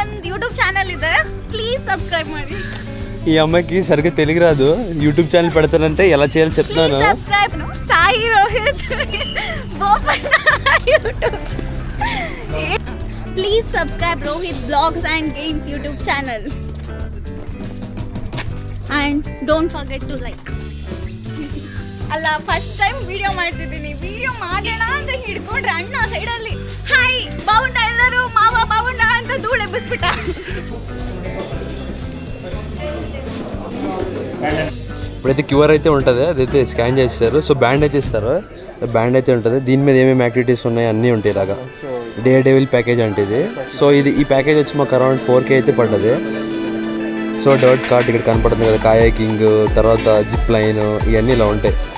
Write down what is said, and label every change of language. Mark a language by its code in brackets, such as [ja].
[kn] YouTube channel ಇದೆ, please subscribe ಮಾಡಿ. [te] ఈ అమ్మాయికి సరిగ్గా తెలుగు రాదు. యూట్యూబ్ ఛానల్ పెడతానంటే ఎలా చేయాలో చెప్తాను. Subscribe Sai Rohit Bopanna YouTube. [en] Please subscribe Rohit blogs and games YouTube channel. And don't forget to like. ಅಲ್ಲ first time video ಮಾಡ್ತಿದ್ದೀನಿ. [kn] ವಿಡಿಯೋ ಮಾಡೋಣ ಅಂತ ಹಿಡ್ಕೊಂಡ್ರೆ ಅಣ್ಣ ಸೈಡಲ್ಲಿ ಹಾಯ್ ಬಾವುಂಡ ಎಲ್ಲರೂ ಮಾವ ಬಾವುಂಡ ಅಂತ ಧೂಳು ಎಬ್ಬಿಸ್ಬಿಟ್ಟ. [te] ఇప్పుడైతే క్యూఆర్ అయితే ఉంటుంది, అదైతే స్కాన్ చేస్తారు. సో బ్యాండ్ అయితే ఇస్తారు, బ్యాండ్ అయితే ఉంటుంది. దీని మీద ఏమేమి యాక్టివిటీస్ ఉన్నాయి అన్నీ ఉంటాయి. ఇలాగా డే డెవిల్ ప్యాకేజ్ అంటే ఇది. సో ఈ ప్యాకేజ్ వచ్చి మాకు అరౌండ్ 4K అయితే పడ్డది. సో డర్ట్ కార్ట్ ఇక్కడ కనపడుతుంది కదా, కాయాకింగ్, తర్వాత జిప్ లైన్, ఇవన్నీ ఇలా ఉంటాయి.